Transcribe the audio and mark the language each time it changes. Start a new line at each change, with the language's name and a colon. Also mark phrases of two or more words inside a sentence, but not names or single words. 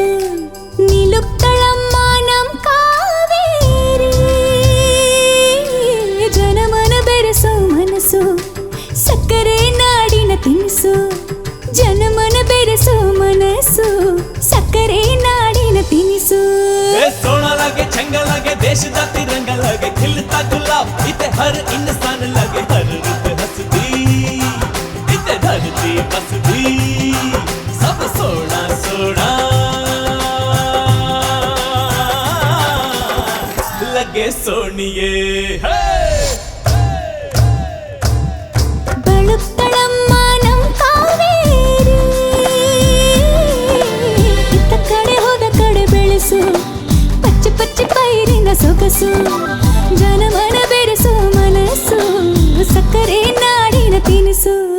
Kannada: ನಿಲುಕ್ತಳಮ್ಮ ನಮ್ ಕಾವೇರಿ. ಜನಮನ ಬೆರೆಸೋ ಮನಸ್ಸು ಸಕ್ಕರೆ ನಾಡಿನ ತಿನಿಸು. ಜನಮನ ಬೆರೆಸೋ ಮನಸ್ಸು ಸಕ್ಕರೆ ನಾಡಿನ ತಿನಿಸು.
Hindi: सोना लगे चंगा लगे देश का तिरंगा लगे खिलता गुलाब.
Punjabi: ਇੱਥੇ ਹਰ ਇਨਸਾਨ ਲੱਗੇ ਹਰ ਰੁੱਤ ਹੱਸਦੀ. ਇੱਥੇ ਧਰਤੀ ਬਸਦੀ ਸਭ ਸੋਨਾ ਸੋਨਾ ਲੱਗੇ ਸੋਨੀਏ.
Kannada: ಬಳುತ್ತಳಮ್ಮ ನಮ್ ಕಾವೇರಿ. ಇತ್ತ ಕಡೆ ಹೋದ ಕಡೆ ಬೆಳೆಸು ಪಚ್ಚೆ ಪಚ್ಚೆ ಪೈರಿನ ಸೊಗಸು. ಜನಮನ ಬೆರೆಸೋ ಮನಸ್ಸು ಸಕ್ಕರೆ ನಾಡಿನ ತಿನಿಸು.